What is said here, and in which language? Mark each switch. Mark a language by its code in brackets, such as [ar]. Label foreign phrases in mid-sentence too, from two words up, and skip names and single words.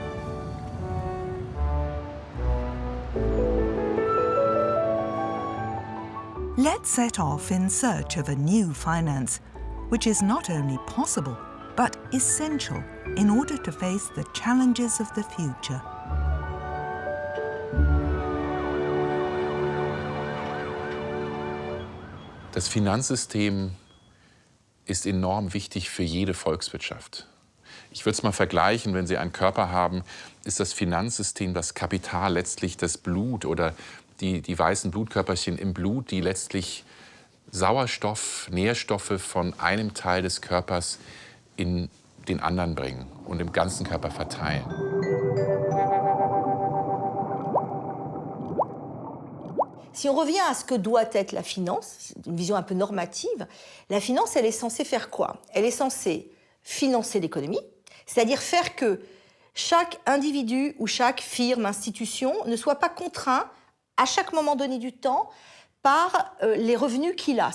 [en] Let's set off in search of a new finance, which is not only possible, but essential in order to face the challenges of the future. [de] Das Finanzsystem ist enorm wichtig für jede Volkswirtschaft. Ich würde es mal vergleichen, wenn Sie einen Körper haben, ist das Finanzsystem, das Kapital letztlich das Blut oder die weißen Blutkörperchen im Blut, die letztlich Sauerstoff, Nährstoffe von einem Teil des Körpers in den anderen bringen und im ganzen Körper verteilen. [fr] Si on revient à ce que doit être la finance, une vision un peu normative, la finance, elle est censée faire quoi? Elle est censée financer l'économie, c'est-à-dire faire que chaque individu ou chaque firme, institution ne soit pas contraint à chaque moment donné du temps par les revenus qu'il a.